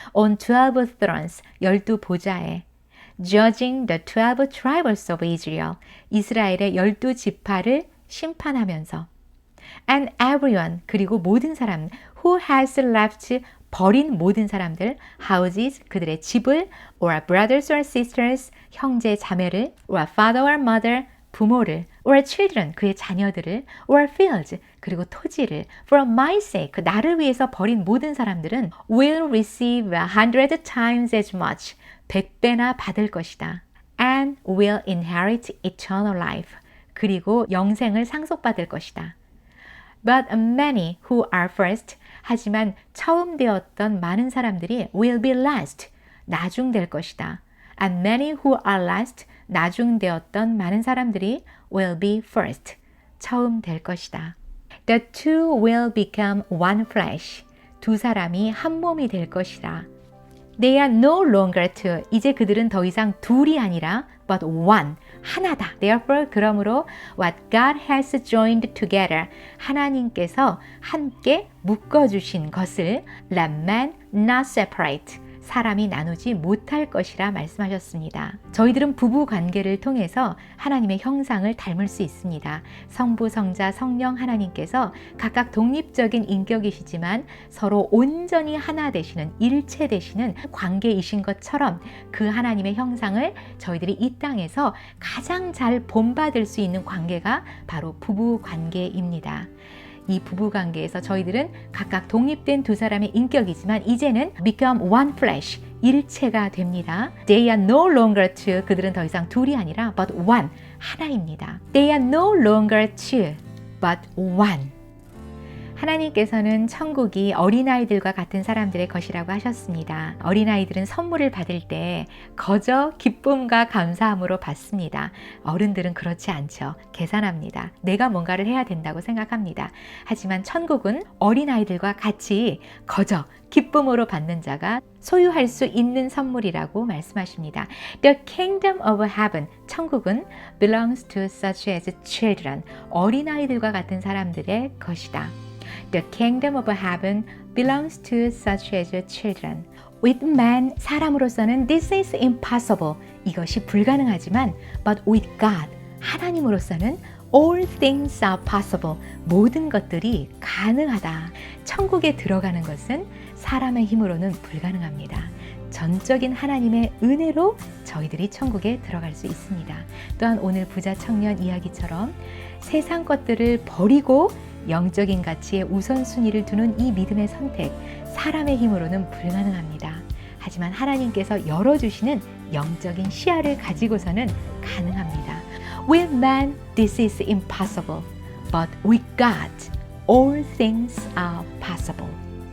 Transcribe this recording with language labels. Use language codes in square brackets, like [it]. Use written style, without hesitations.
[en] On 12 thrones, [ko] 12 보좌에. [en] Judging the 12 tribes of Israel, [ko] 이스라엘의 12지파를 심판하면서. [en] And everyone, [ko] 그리고 모든 사람, [en] who has left, [ko] 버린 모든 사람들, [en] houses, [ko] 그들의 집을, [en] or brothers or sisters, [ko] 형제 자매를, [en] or father or mother, [ko] 부모를, [en] or children, [ko] 그의 자녀들을, [en] or fields, [ko] 그리고 토지를, [en] for my sake, [ko] 나를 위해서 버린 모든 사람들은 [en] will receive 100 times as much, [ko] 100배나 받을 것이다. [en] And will inherit eternal life, [ko] 그리고 영생을 상속받을 것이다. [en] But many who are first, [ko] 하지만 처음 되었던 많은 사람들이 [en] will be last, [ko] 나중될 것이다. [en] And many who are last, [ko] 나중되었던 많은 사람들이 [en] will be first, [ko] 처음 될 것이다. [en] The two will become one flesh, [ko] 두 사람이 한 몸이 될 것이다. [en] They are no longer two, [ko] 이제 그들은 더 이상 둘이 아니라 [en] but one, [ko] 하나다. [en] Therefore, [ko] 그러므로 [en] what God has joined together, [ko] 하나님께서 함께 묶어주신 것을 [en] let man not separate, [ko] 사람이 나누지 못할 것이라 말씀하셨습니다. 저희들은 부부 관계를 통해서 하나님의 형상을 닮을 수 있습니다. 성부, 성자, 성령 하나님께서 각각 독립적인 인격이시지만 서로 온전히 하나 되시는, 일체 되시는 관계이신 것처럼 그 하나님의 형상을 저희들이 이 땅에서 가장 잘 본받을 수 있는 관계가 바로 부부 관계입니다. 이 부부 관계에서 저희들은 각각 독립된 두 사람의 인격이지만 이제는 [en] become one flesh, [ko] 일체가 됩니다. [en] They are no longer two, [ko] 그들은 더 이상 둘이 아니라 [en] but one, [ko] 하나입니다. [en] They are no longer two, but one. [ko] 하나님께서는 천국이 어린아이들과 같은 사람들의 것이라고 하셨습니다. 어린아이들은 선물을 받을 때 거저 기쁨과 감사함으로 받습니다. 어른들은 그렇지 않죠. 계산합니다. 내가 뭔가를 해야 된다고 생각합니다. 하지만 천국은 어린아이들과 같이 거저 기쁨으로 받는 자가 소유할 수 있는 선물이라고 말씀하십니다. [en] The kingdom of heaven, [ko] 천국은 [en] belongs to such as children, [ko] 어린아이들과 같은 사람들의 것이다. [en] The kingdom of heaven belongs to such as children. With man, [ko] 사람으로서는 [en] this is impossible. [ko] 이것이 불가능하지만 [en] but with God, [ko] 하나님으로서는 [en] all things are possible. [ko] 모든 것들이 가능하다. 천국에 들어가는 것은 사람의 힘으로는 불가능합니다. 전적인 하나님의 은혜로 저희들이 천국에 들어갈 수 있습니다. 또한 오늘 부자 청년 이야기처럼 세상 것들을 버리고 영적인 가치에 우선순위를 두는 이 믿음의 선택, 사람의 힘으로는 불가능합니다. 하지만 하나님께서 열어주시는 영적인 시야를 가지고서는 가능합니다. [en] With man, this is impossible, but with God, all things are possible.